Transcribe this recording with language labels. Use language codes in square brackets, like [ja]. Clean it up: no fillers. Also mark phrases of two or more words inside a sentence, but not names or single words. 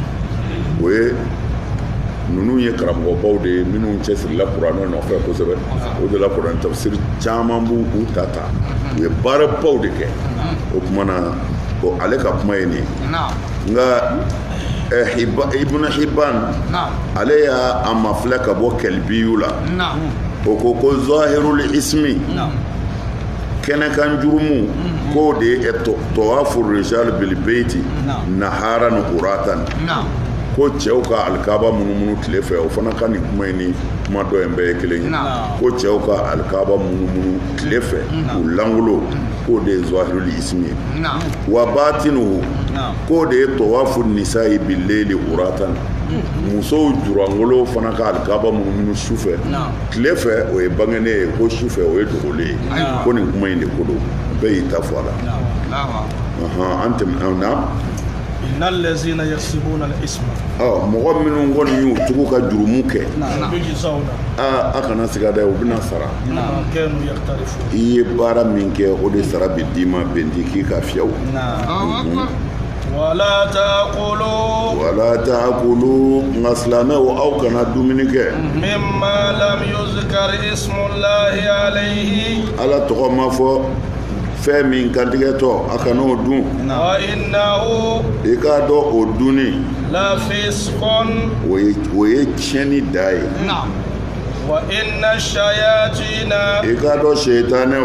[bm] o ye ninnu ye karamɔgɔbaw de ye minnu cɛsirila kuranɛ nɔfɛ kosɛbɛ o de la kuranɛ tafsiri caman b'u ta u ye baarabaw de kɛ o kumana ko ale ka kuma ye nin nka Ibn Hibban ale y'a mafilɛ ka bɔ kɛlibiyu la o ko [ar] ظاهر الإثم [bm] kɛnɛkan jurumu k'o de ye [ar] طواف الرجال بالبيت نهارا عراة [bm] ko cɛw ka alikaba munumunu tile fɛ o fana ka nin kuma in ni kuma dɔ in bɛɛ ye kelen ye ko cɛw ka alikaba munumunu tile fɛ k'u langolo k'o de ye [ar] ظاهر الإثم [bm] ye [ar] وباطنه [bm] k'o de ye [ar] طواف النساء بالليل عراة [bm] musow jurangolo fana ka alikaba munumunu su fɛ tile fɛ o ye bangene ye ko su fɛ o ye dogolen ye ko nin kuma in de ko don bɛɛ y'i ta fɔ a la an tɛmɛ na [ar] إن الذين يكسبون الإثم [bm] mɔgɔ minnu kɔni y'u tugu ka jurumu kɛ a kana siga dɛ u bɛna sara i ye baara min kɛ o de sara bi d'i ma bɛnti k'i ka fiyaw [ar] ولا تأكلوا [bm] nka silamɛw aw kana dumuni kɛ [ar] مما لم يذكر اسم الله عليه [bm] ala tɔgɔ ma fɔ fɛn min kantigɛtɔ a kana o dun [ar] وإنه [bm] i k'a dɔn o dunni [ar] لفسق [bm] o ye tiɲɛni da ye [ar] وإن الشياطين [bm] i k'a dɔn seitanɛw